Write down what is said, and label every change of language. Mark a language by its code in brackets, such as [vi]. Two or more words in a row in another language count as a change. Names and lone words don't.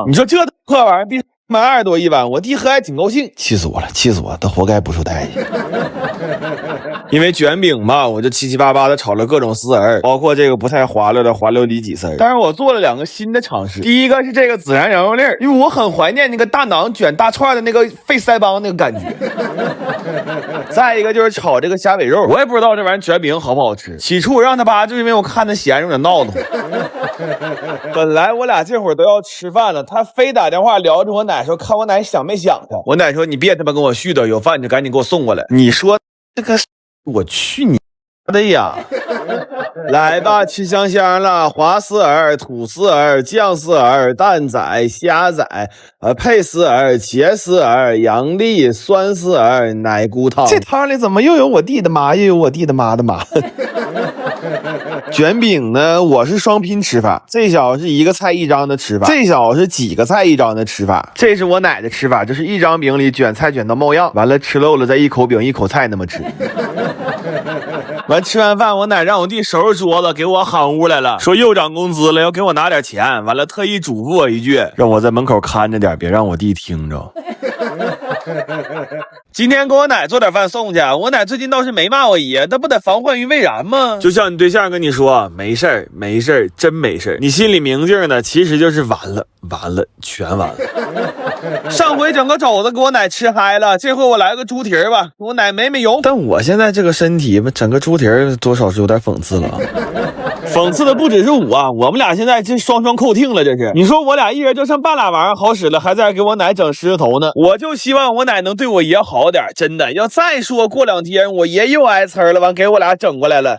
[zh] 你說這破玩意儿比賣20多一碗，我弟喝還挺高興，气死我了，他活該不受待见。因為卷餅嘛，我就七七八八的炒了各種丝兒，包括這個不太滑溜的滑溜里脊絲兒。但是我做了2個新的嘗試，第一個是這個孜然羊肉粒兒，因為我很懷念那個大馕卷大串的那個费腮幫那個感覺。再一個就是炒這個蝦尾肉，我也不知道這玩意兒卷餅好不好吃。起初我讓他扒，就因為我看他閒着有點鬧騰。本來我倆這會兒都要吃飯了，他非打電話聊着我奶說看我奶想沒想他。我奶說你別他媽跟我絮叨，有飯你就趕緊給我送過來。你說這個我去你的呀！來吧，吃香香了，滑絲兒、土絲兒、醬絲兒、蛋仔、蝦仔，配絲兒、茄絲兒、羊粒、酸絲兒、奶菇湯。這湯裡怎麼又有我弟的媽，又有我弟的媽的媽？卷餅呢，我是雙拼吃法，這小是1個菜1張的吃法，這小是幾個菜1張的吃法。這是我奶的吃法，就是1張餅裡卷菜卷到冒樣，完了吃漏了再1口餅1口菜那麼吃。完吃完飯，我奶讓我弟收拾桌子，給我喊屋來了，說又漲工資了，要給我拿點錢。完了特意囑咐我一句，讓我在門口看着点，別讓我弟聽着。今天給我奶做點飯送去，我奶最近倒是沒罵我爺，那不得防患於未然嗎？就像你對象跟你說沒事兒沒事兒，真沒事兒，你心裡明鏡呢，其實就是完了全完了。上回整个肘子给我奶吃嗨了，这回我来個豬蹄兒吧，我奶沒用。但我現在這個身體整個豬蹄兒多少是有點諷刺了。諷刺的不只是我們倆現在這雙扣聽了，這是。你說我倆一人就剩半拉玩意兒好使了，還在給我奶整獅子頭呢。我就希望我奶能對我爺好點，真的。要再說過2天我爺又挨呲了，完給我倆整過來了。